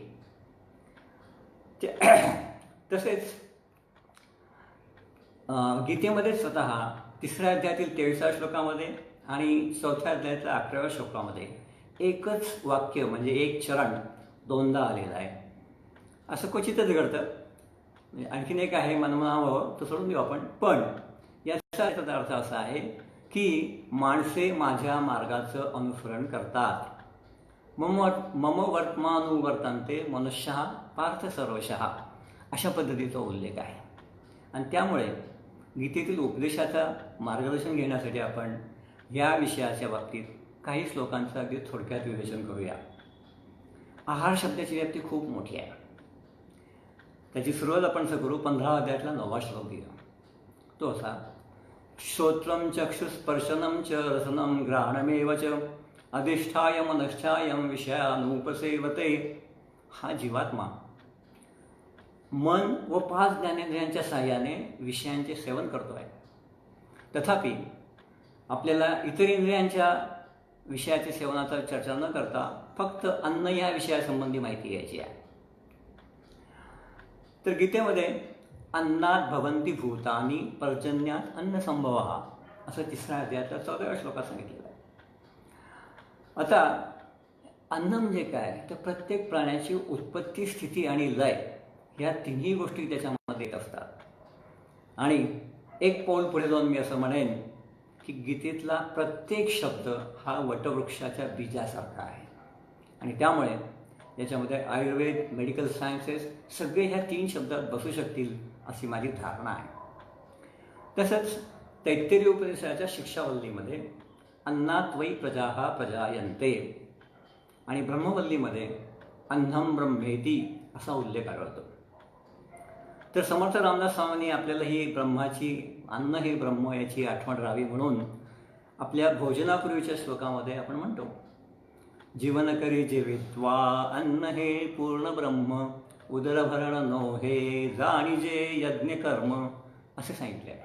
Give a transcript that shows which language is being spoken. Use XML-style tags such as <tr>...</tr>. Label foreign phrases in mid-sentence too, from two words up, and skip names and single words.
<mr>तसेच गीतेमध्ये स्वतः 3ऱ्या अध्यायातील 23व्या श्लोकामध्ये आणि 4थ्या अध्यायातल्या 11व्या श्लोकामध्ये एकच वाक्य म्हणजे एक चरण 2दा आलेलं आहे. असं क्वचितच घडतं. आणखीन एक आहे, मनमनावं तो सोडून देऊ आपण. पण याचा अर्थ असा आहे की माणसे माझ्या मार्गाचं अनुसरण करतात.</mr> <sa>मम वर्तमानुवर्तन्ते मनुष्यः पार्थ सर्वशः,</sa> <mr>अशा पद्धतीचा उल्लेख आहे. आणि त्यामुळे गीतेतील उपदेशाचा मार्गदर्शन घेण्यासाठी आपण या विषयाच्या बाबतीत काही श्लोकांचं अगदी थोडक्यात विवेचन करूया. आहार शब्दाची व्याप्ती खूप मोठी आहे. त्याची सुरुवात आपण करू 15 अध्यायातला 9वा श्लोक घेऊया. तो असा,</mr> <sa>श्रोत्रं चक्षुस्पर्शनं च रसनं घ्राणमेव च अधिष्ठाय मनश्चायं विषयानुपसेवते.</sa> <mr>हा जीवात्मा मन व 5 ज्ञानेंद्रियांच्या साहाय्याने विषयांचे सेवन करतो आहे. तथापि आपल्याला इतर इंद्रियांच्या विषयाचे सेवनाचा चर्चा न करता फक्त अन्न या विषयासंबंधी माहिती घ्यायची आहे. तर गीतेमध्ये</mr> <sa>अन्नात भवन्ति भूतानि पर्जन्यात अन्नसंभवः</sa> <mr>असं 3ऱ्या अध्यायातल्या 14व्या श्लोकात सांगितलेलं आहे. आता अन्न म्हणजे काय, तर प्रत्येक प्राण्याची उत्पत्ती, स्थिती आणि लय या तिन्ही गोष्टी त्याच्यामध्ये येत असतात. आणि एक पाऊल पुढे जाऊन मी असं म्हणेन की गीतेतला प्रत्येक शब्द हा वटवृक्षाच्या बीजासारखा आहे. आणि त्यामुळे याच्यामध्ये आयुर्वेद,</mr> <en>medical sciences</en> <mr>सगळे ह्या 3 शब्दात बसू शकतील अशी माझी धारणा आहे. तसंच तैत्तिरीय उपनिषदाच्या शिक्षावल्लीमध्ये</mr> <sa>अन्नात वै प्रजाः प्रजायन्ते</sa> <mr>आणि ब्रह्मवल्लीमध्ये</mr> <sa>अन्नम ब्रह्मेती</sa> <mr>असा उल्लेख आढळतो. तर समर्थ रामदास स्वामींनी आपल्याला ही ब्रह्माची, अन्न हे ब्रह्म याची आठवण राहावी म्हणून आपल्या भोजनापूर्वीच्या श्लोकामध्ये आपण म्हणतो, जीवन करी जेवित्वा अन्न हे पूर्ण ब्रह्म, उदरभरण नो हे जाणीजे यज्ञ कर्म, असे सांगितले आहे.</mr>